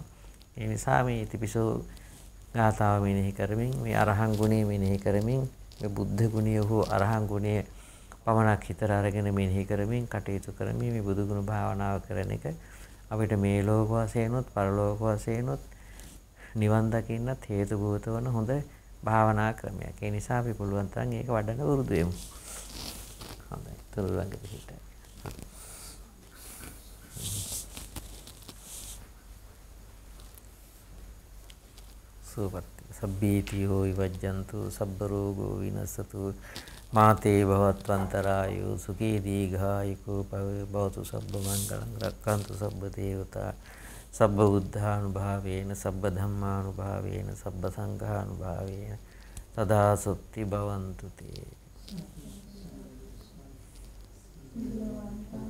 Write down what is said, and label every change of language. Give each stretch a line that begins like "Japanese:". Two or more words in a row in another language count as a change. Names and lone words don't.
Sinhala: ඒ නිසා මේ ඉතිපිසෝ ගාථාව මෙනෙහි කරමින්, මේ අරහං ගුණය මෙනෙහි කරමින්, මේ බුද්ධ ගුණය හෝ අරහං ගුණය පමණක් හිතර අරගෙන මෙනෙහි කරමින් කටයුතු කරමින් මේ බුදුගුණ භාවනාව කරන එක අපිට මේ ලෝක වශයෙන්ුත් පරලෝක වශයෙන්ුත් නිවන් දකින්නත් හේතු භූත වන හොඳ භාවනා ක්‍රමයක්. ඒ නිසා අපි පුළුවන් තරම් ඒක වඩන්න උරුදු වෙමු. හොඳයි. තුරුලංග පිහිටයි.
Pali: සුවපත් සබ්බීතියෝ විවජ්ජන්තු සබ්බ රෝගෝ විනසතු මාතේ භවත්වන්තරායෝ සුඛී දීඝායුකෝ භවතු සබ්බ මංගලං රක්ඛන්තු සබ්බ දේවතා සබ්බ බුද්ධානුභාවේන සබ්බ ධම්මානුභාවේන සබ්බ සංඝානුභාවේන සදා සොත්ති භවන්තු තේ.